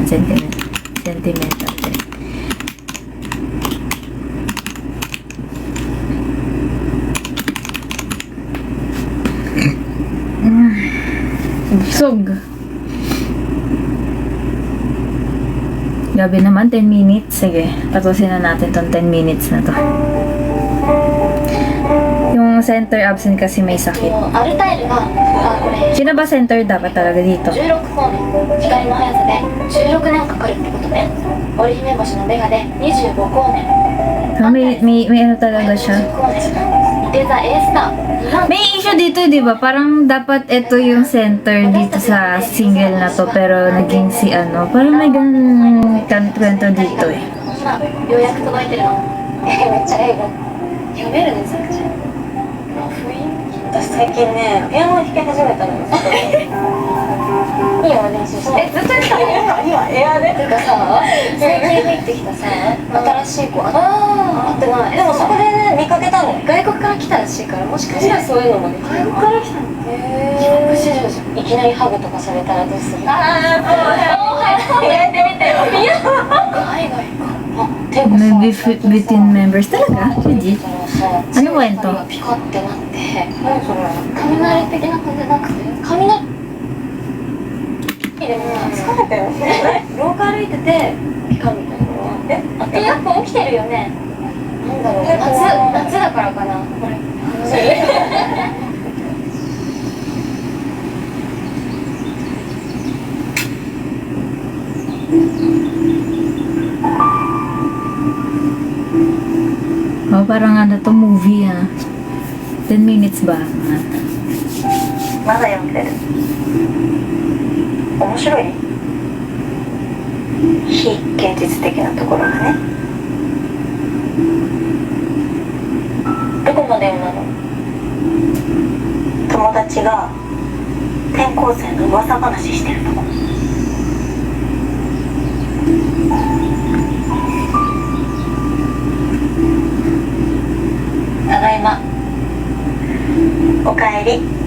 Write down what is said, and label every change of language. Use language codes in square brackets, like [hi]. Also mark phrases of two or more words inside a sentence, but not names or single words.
[tl] Sentimental train. Busog. Gabi naman, 10 minutes. Sige, tapusin na natin tong 10 minutes na to. Yung center absent kasi may sakit. [ja] アルタイルがこれ [tl] Sino ba center dapat talaga dito? [ja] 16 光年光の速さで16年かかるってことね。織姫星のベガで25光年 [tl] Ah, may ano talaga siya. [ja] 光年いて座 A スター [tl] May issue dito, di ba? Parang dapat ito yung center dito sa single na to, pero naging si ano. Parang may ganun kwento dito eh. [ja] ようやく届いてるの。めっちゃ英語読めるね、さくちゃん。雰囲気私最近ね、ピアノを弾き始めたのよ。いいよ、練習して。ずっとやってたの？今エアで。てかさ、最近入ってきたさ、新しい子会ってない。でもそこでね、見かけたの。外国から来たらしいから、もしかしたらそういうのもできる。外国から来たの？帰国子女じゃん。いきなりハグとかされたらどうする？ああ、そうやってみてよ。海外か。 [en] Maybe between members talaga? Legit? [tl] Ano kwento? [ja] ピカってなって何それ雷的な感じじゃなくて雷でも疲れたよね廊下歩いててピカみたいなのはあったやっぱ起きてるよねなんだろう夏だからかなこれ [tl] Oh, parang ano to movie ah. 10 minutes ba? [ja] まだ読んでる面白い非現実的なところがねどこまで読んだの友達が転校生の噂話してるとこただいまおかえり